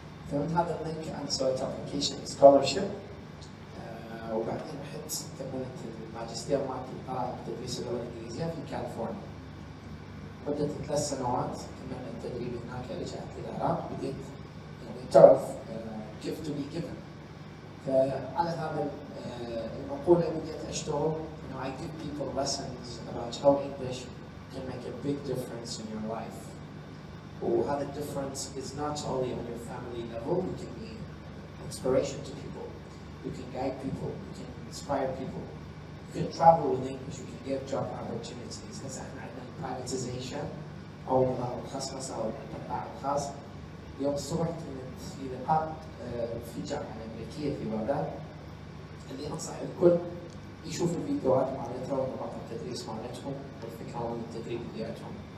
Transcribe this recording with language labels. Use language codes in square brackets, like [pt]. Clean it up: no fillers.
[ar] فمن هذا اللينك أنا سويت [en] application scholarship. [ar] وبعدين رحت كملت الماجستير مالتي طرائق تدريس اللغة الإنجليزية في كاليفورنيا. مدة 3 سنوات كملنا التدريب هناك. رجعت للعراق، بديت يعني تعرف [en] give to be given. [ar] فعلى هذا المقولة بديت أشتغل. [en] I give people lessons about how English can make a big difference in your life. [ar] وهذا [en] difference is not only on your family level. You can be inspiration to people. You can guide people. You can inspire people. You can travel with English. You can get job opportunities. [ar] هسه احنا عندنا privatization أو نظام الخصخصة أو القطاع خاص. اليوم الصبح كنت في لقاء في الجامعة الأمريكية في بغداد، اللي أنصح الكل يشوف الفيديوهات مالتها ونمط التدريس مالتهم والفكرة من التدريب ديالتهم.